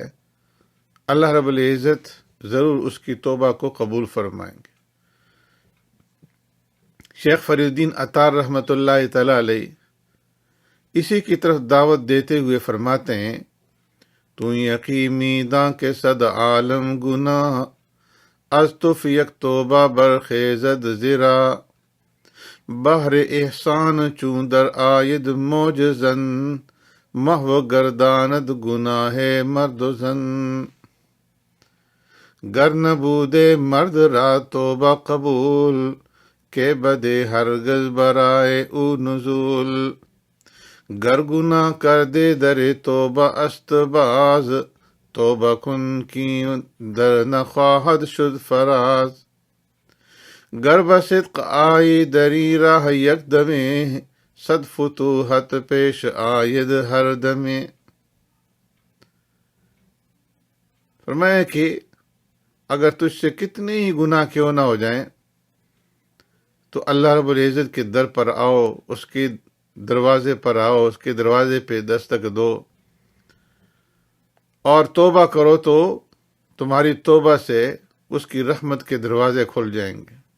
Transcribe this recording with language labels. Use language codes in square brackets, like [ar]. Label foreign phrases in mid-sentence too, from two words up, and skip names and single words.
[ur] اللہ رب العزت ضرور اس کی توبہ کو قبول فرمائیں گے۔ شیخ فرید الدین عطار [ar] رحمۃ اللہ تعالی علیہ [ur] اسی کی طرف دعوت دیتے ہوئے فرماتے ہیں، [fa] تو یقینی داں کے صد عالم گناہ، از تو یک توبہ برخیزد زرا، بحر احسان چون در آید موجزن، محو گرداند گناہ مرد و زن، گر نبودے مرد را توبہ قبول، کہ بدے ہرگز برائے او نزول، گر گناہ کر دے در توبہ است باز، توبہ کن کی در نخواہد شد فراز، گر بصدق آئی دری راہ یک دمے، صد فتوحت پیش آید ہر دمے۔ [ur] فرمایا کہ اگر تجھ سے کتنے ہی گناہ کیوں نہ ہو جائیں تو اللہ رب العزت کے در پر آؤ، اس کے دروازے پر آؤ، اس کے دروازے پہ دستک دو اور توبہ کرو، تو تمہاری توبہ سے اس کی رحمت کے دروازے کھل جائیں گے۔